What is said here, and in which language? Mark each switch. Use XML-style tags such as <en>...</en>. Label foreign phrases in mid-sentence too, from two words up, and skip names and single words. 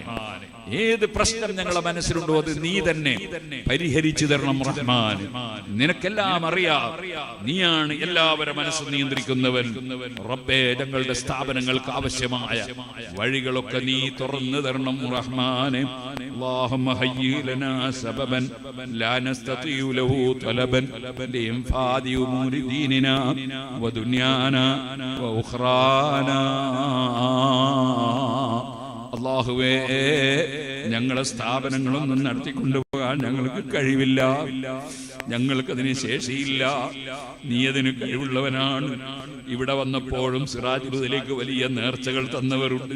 <ml>ഏത് പ്രശ്നം ഞങ്ങളുടെ മനസ്സിലുണ്ടോ അത് നീ തന്നെ പരിഹരിച്ചു തരണം റഹ്മാൻ. നിനക്കെല്ലാം അറിയാം, നീയാണ് എല്ലാവരുടെ മനസ്സ് നിയന്ത്രിക്കുന്നവൻ. റബ്ബേ, ഞങ്ങളുടെ സ്ഥാപനങ്ങൾക്ക് ആവശ്യമായ വഴികളൊക്കെ നീ തുറന്നു തരണം റഹ്മാനെ.</ml> <ar>اللهم هيئ لنا سببا لا نستطيع له طلبا لإنفاذ أمور ديننا ودنيانا وأخرانا.</ar> <ml>അല്ലാഹുവേ, ഞങ്ങളെ സ്ഥാപനങ്ങളൊന്നും നടത്തിക്കൊണ്ടുപോകാൻ ഞങ്ങൾക്ക് കഴിവില്ല, ഞങ്ങൾക്കതിന് ശേഷിയില്ല. നീ അതിന് കഴിവുള്ളവനാണ്. ഇവിടെ വന്നപ്പോഴും സിറാജുൽ ഹുദയിലേക്ക് വലിയ നേർച്ചകൾ തന്നവരുണ്ട്.</ml>